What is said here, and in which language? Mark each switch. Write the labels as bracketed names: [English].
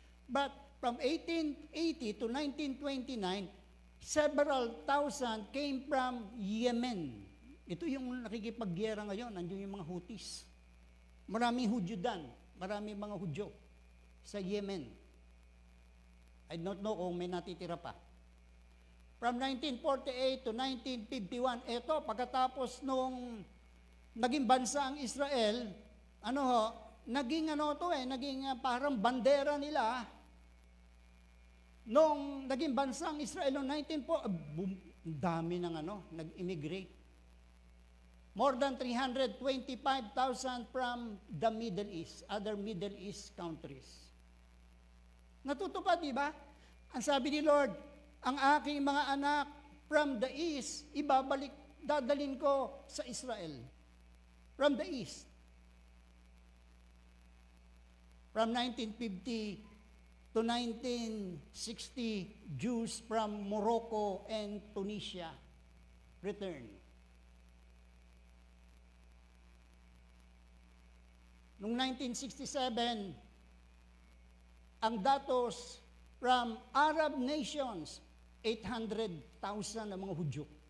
[English] But from 1880 to 1929, several thousand came from Yemen. [Filipino] Ito yung nakikipagyera ngayon, nandiyon yung mga Houthis. Maraming Hudyo dan, maraming mga Hudyo sa Yemen. [English] I don't know [Filipino] kung may natitira pa. [English] From 1948 to 1951, [Filipino] ito, pagkatapos nung naging bansa ang Israel, naging parang bandera nila. Nung naging bansa ang Israel noong 1940, dami ng nag-immigrate. [English] More than 325,000 from the Middle East, other Middle East countries. [Filipino] Natutupad, di ba? Ang sabi ni Lord, ang aking mga anak [English] from the east, [Filipino] dadalhin ko sa Israel. [English] From the east. From 1950 to 1960, Jews from Morocco and Tunisia returned. [Filipino] Noong 1967, ang datos [English] from Arab nations, [Filipino] 800,000 na mga Hudyo.